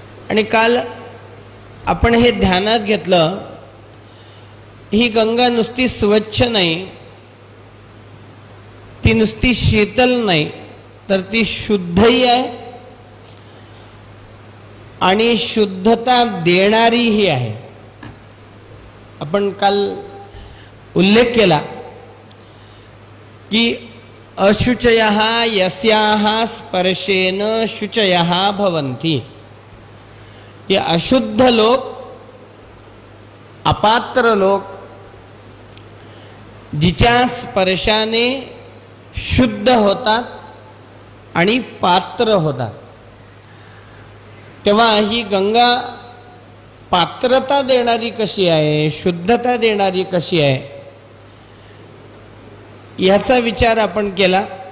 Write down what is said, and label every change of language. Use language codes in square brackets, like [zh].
[mr] आणि काल आपण हे ध्यानात घेतलं, ही गंगा नुसती स्वच्छ नाही, ती नुसती शीतल नाही, तर ती शुद्धही आहे आणि शुद्धता देणारीही आहे। आपण काल उल्लेख केला की [sa] अशुचयः यस्याः स्पर्शेन शुचयः भवन्ति। [mr] ये अशुद्ध लोक, अपात्र लोक जिच्या स्पर्शाने शुद्ध होतात आणि पात्र होतात। तेव्हा ही गंगा पात्रता देणारी कशी आहे, शुद्धता देणारी कशी आहे, याचा विचार आपण केला।